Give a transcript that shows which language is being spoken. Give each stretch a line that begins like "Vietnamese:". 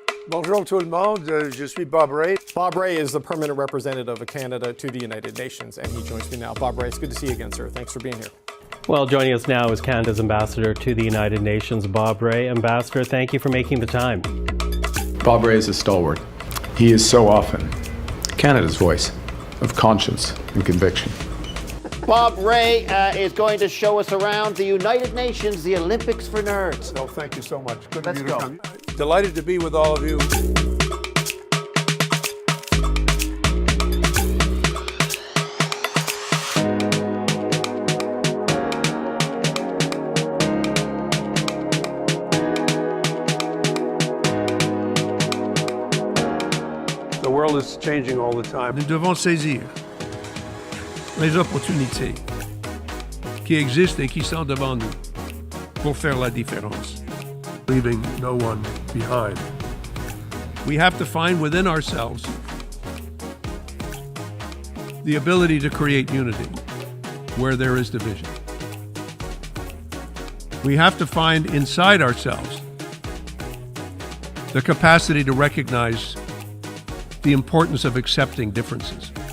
French: Bonjour tout le monde, je suis Bob Ray.
English: Bob Ray is the permanent representative of Canada to the United Nations, and he joins me now. Bob Ray, it's good to see you again, sir. Thanks for being here. Well, joining us now is Canada's ambassador to the United Nations, Bob Ray. Ambassador, thank you for making the time. Bob Ray is a stalwart. He is so often Canada's voice of conscience and conviction. Bob Ray is going to show us around the United Nations, the Olympics for Nerds. No, thank you so much. Good Let's of you go. to come. Delighted to be with all of you. The world is changing all the time.
French: Nous devons saisir les opportunités qui existent et qui sont devant nous pour faire la différence,
English: leaving no one behind. We have to find within ourselves the ability to create unity where there is division. We have to find inside ourselves the capacity to recognize the importance of accepting differences.